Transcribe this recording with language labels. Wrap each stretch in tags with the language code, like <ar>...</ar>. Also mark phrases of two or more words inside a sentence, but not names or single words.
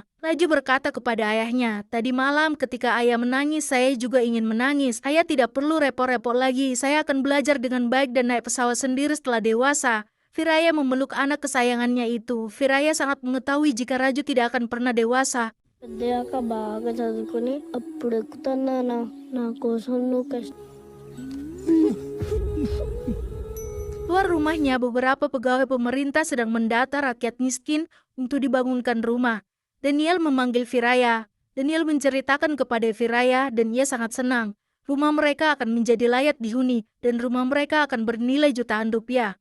<id>Raju berkata kepada ayahnya, "Tadi malam ketika ayah menangis, saya juga ingin menangis. Ayah tidak perlu repot-repot lagi. Saya akan belajar dengan baik dan naik pesawat sendiri setelah dewasa." Viraya memeluk anak kesayangannya itu. Viraya sangat mengetahui jika Raju tidak akan pernah dewasa.</id> <te>పెద్దయ్యాక బాగా చదువుకుని అప్పుడు ఎక్కుతున్నా నా కోసం నువ్వు</te> <id>Luar rumahnya, beberapa pegawai pemerintah sedang mendata rakyat miskin untuk dibangunkan rumah. Daniel memanggil Viraya. Daniel menceritakan kepada Viraya dan ia sangat senang. Rumah mereka akan menjadi layak dihuni dan rumah mereka akan bernilai jutaan rupiah.</id>